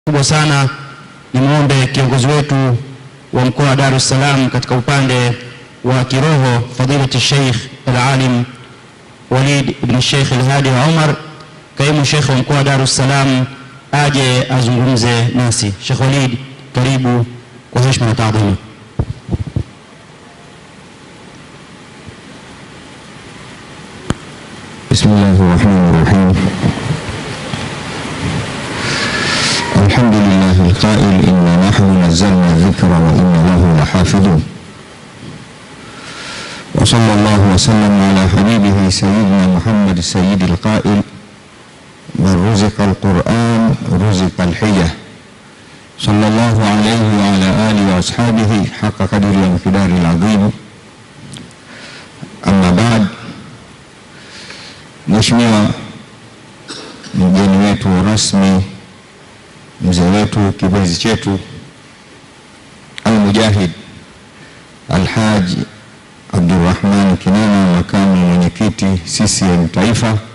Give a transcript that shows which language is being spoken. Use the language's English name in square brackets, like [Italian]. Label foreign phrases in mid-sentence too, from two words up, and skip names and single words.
[Swahili] kubwa sana nimuombe kiongozi wetu wa mkoa wa Dar es Salaam katika upande wa kiroho fadilati Sheikh al-Alim Walid ibn Sheikh al-Hadi Umar, kaimu Sheikh wa mkoa wa Dar es Salaam, aje azungumze nasi. Sheikh Walid, karibu kwa heshima na taadhima. [Arabic] بسم الله الرحمن الرحيم. الحمد لله القائل إنا نحن نزلنا الذكر وإنا له لحافظون. وصلى الله وسلم على حبيبه سيدنا محمد سيد القائل من رزق القرآن رزق الحياة. صلى الله عليه وعلى آله وأصحابه حق قدره ومقداره العظيم. أما بعد. [Swahili] Mheshimiwa mgeni wetu rasmi, mzee wetu, kipenzi chetu, al-Mujahid Al-Haj Abdurrahman Kinana, makamu mwenyekiti CCM Taifa.